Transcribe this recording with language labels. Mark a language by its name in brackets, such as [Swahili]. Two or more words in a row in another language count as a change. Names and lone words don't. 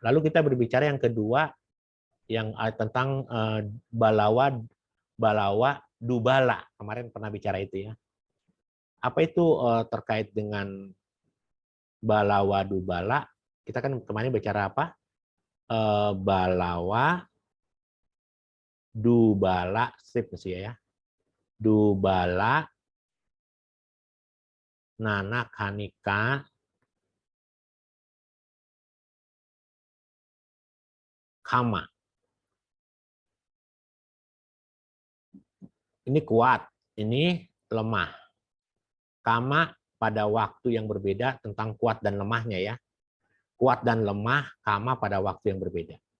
[Indonesian] Lalu kita berbicara yang kedua yang tentang [Pali] balawa dubala. [Indonesian] Kemarin pernah bicara itu ya. Apa itu terkait dengan [Pali] balawa dubala? [Indonesian] Kita kan kemarin bicara apa? [Pali] Balawa dubala [Indonesian] strip mesti ya. [Pali] Dubala nanakanika kama. [Indonesian] Ini kuat, ini lemah. Kama pada waktu yang berbeda tentang kuat dan lemahnya ya. Kuat dan lemah, kama pada waktu yang berbeda.